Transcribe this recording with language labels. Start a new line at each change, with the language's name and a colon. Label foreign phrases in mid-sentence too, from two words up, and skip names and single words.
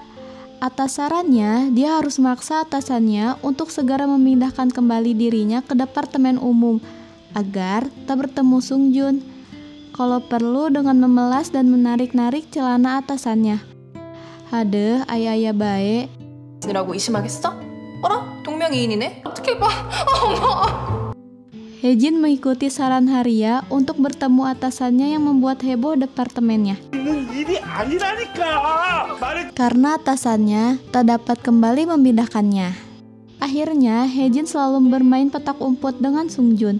Indonesian: Atas sarannya, dia harus memaksa atasannya untuk segera memindahkan kembali dirinya ke departemen umum agar tak bertemu Sung Jun. Kalau perlu dengan memelas dan menarik-narik celana atasannya. Hadeh, ayah-ayah baik.
Korean: 라고 의심하겠어? 어라? 동명이인이네? 어떻게 봐? 어머!
Indonesian: Hejin mengikuti saran Haria untuk bertemu atasannya yang membuat heboh departemennya. Karena atasannya tak dapat kembali memindahkannya. Akhirnya, Hejin selalu bermain petak umpet dengan Sung Jun.